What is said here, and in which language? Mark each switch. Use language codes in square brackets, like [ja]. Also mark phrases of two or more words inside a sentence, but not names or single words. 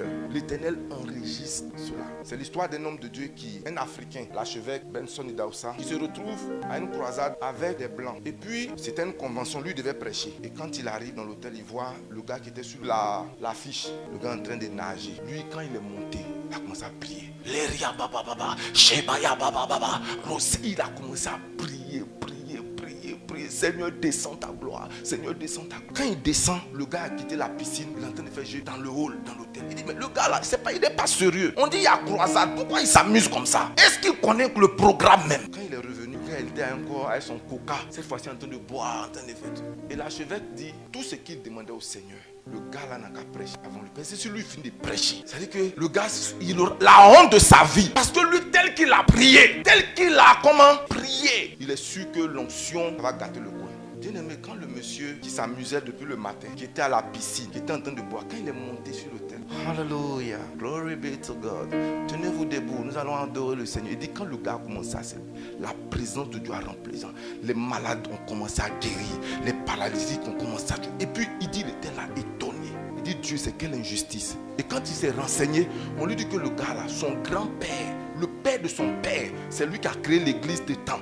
[fr] L'Éternel enregistre cela. C'est l'histoire d'un homme de Dieu un Africain, l'archevêque Benson Idaoussa, qui se retrouve à une croisade avec des Blancs. Et puis, c'était une convention, lui devait prêcher. Et quand il arrive dans l'hôtel, il voit le gars qui était sur l'affiche, le gars en train de nager. Lui, quand il est monté, il a commencé à prier. Léria baba baba, Shebaya baba baba, Rossi, il a commencé à prier. Seigneur, descends ta gloire. Seigneur, descends ta gloire. Quand il descend, le gars a quitté la piscine. Il est en train de faire jeu dans le hall, dans l'hôtel. Il dit, mais le gars là, il n'est pas sérieux. On dit, il y a croisade. Pourquoi il s'amuse comme ça? Est-ce qu'il connaît le programme même? Quand il est revenu, il était encore avec son coca. Cette fois-ci, en train de boire, en train de faire tout. Et l'archevêque dit, tout ce qu'il demandait au Seigneur, le gars là n'a qu'à prêcher avant lui. Parce que si lui finit de prêcher, c'est-à-dire que le gars, il aura la honte de sa vie. Parce que lui, tel qu'il a prié, tel qu'il a prié, il est sûr que l'onction va gâter le coin. Bien aimé, quand le monsieur qui s'amusait depuis le matin, qui était à la piscine, qui était en train de boire, quand il est monté sur l'autel, [en] Hallelujah, glory be to God. [fr] Tenez-vous debout, nous allons adorer le Seigneur. Il dit, quand le gars a commencé à servir, la présence de Dieu a rempli les gens. Les malades ont commencé à guérir, les paralytiques ont commencé à guérir. Et puis il dit, il était là étonné. Il dit, Dieu, c'est quelle injustice. Et quand il s'est renseigné, on lui dit que le gars là, son grand-père, le père de son père, c'est lui qui a créé l'église des temps.